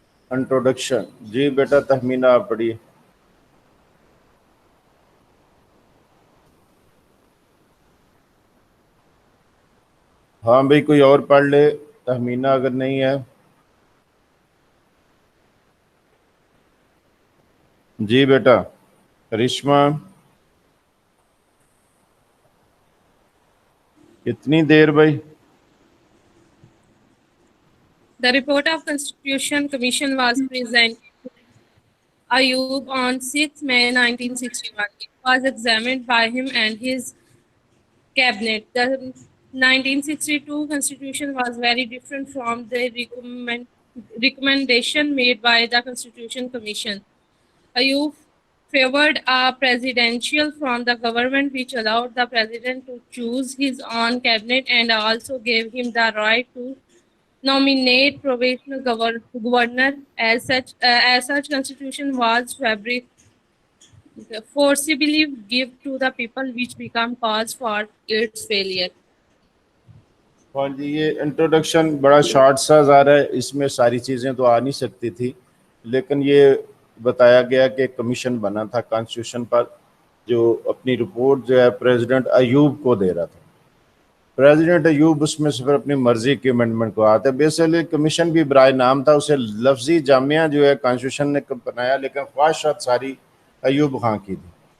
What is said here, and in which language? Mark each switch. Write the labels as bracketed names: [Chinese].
[Urdu] Introduction, جی بیٹا تہمینہ آپ پڑھیے۔ ہاں بھئی کوئی اور پڑھ لے، تہمینہ اگر نہیں ہے۔ جی بیٹا کرشمہ، اتنی دیر بھائی؟ [English] The report of Constitution Commission was presented Ayub on 6 May 1961. It was examined by him and his cabinet. The 1962 Constitution was very different from the recommendation made by the Constitution Commission. Ayub favored a presidential form of government which allowed the president to choose his own cabinet and also gave him the right to nominate provisional governor. As such constitution was forcibly give to the people, which become cause for its failure. [Urdu] ہاں جی، یہ introduction بڑا short سا جا رہا ہے، اس میں ساری چیزیں تو آ نہیں سکتی تھی، لیکن یہ بتایا گیا کہ کمیشن بنا تھا کانسٹیٹیوشن پر، جو اپنی رپورٹ جو ہے پریزیڈنٹ ایوب کو دے رہا تھا۔ پریزیڈنٹ ایوب اس میں سے پھر اپنی مرضی کے امینڈمنٹ کو آتا ہے۔ بیسیکلی کمیشن بھی برائے نام تھا، اسے لفظی جامعہ جو ہے کانسٹیٹیوشن نے بنایا، لیکن خواہشات ساری ایوب خان کی تھی۔